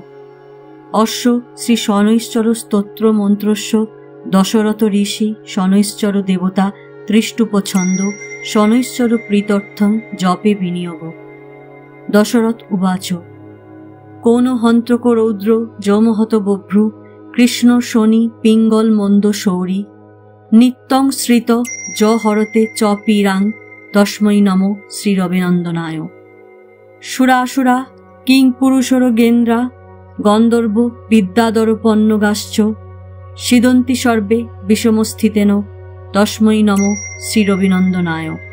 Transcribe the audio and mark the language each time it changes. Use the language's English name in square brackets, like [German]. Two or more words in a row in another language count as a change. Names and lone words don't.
[Sanskrit] অশ্ব শ্রী শনৈশ্চর স্তোত্র মন্ত্রস্য দশরথ ঋষি শনৈশ্চর দেবতা তৃষ্টুপছন্দ শনৈশ্চর প্রীত্যর্থং জপে বিনিয়োগ। দশরথ উবাচ কোন হন্ত্রক রৌদ্র যমহত বভ্রু কৃষ্ণ শনি পিঙ্গল মন্দ শৌরী নিত্যং শ্রিত য হরতে চ পীরাং তস্मै নমো শ্রীরবিনন্দনায়। সুরাসুরা কিং পুরুষর গেন্দ্রা গন্ধর্ব বিদ্যাদরপন্নগাশ্চ সিদন্তি সর্বে বিষমস্থিতেন তস্मै নমো শ্রীরবিনন্দনায়।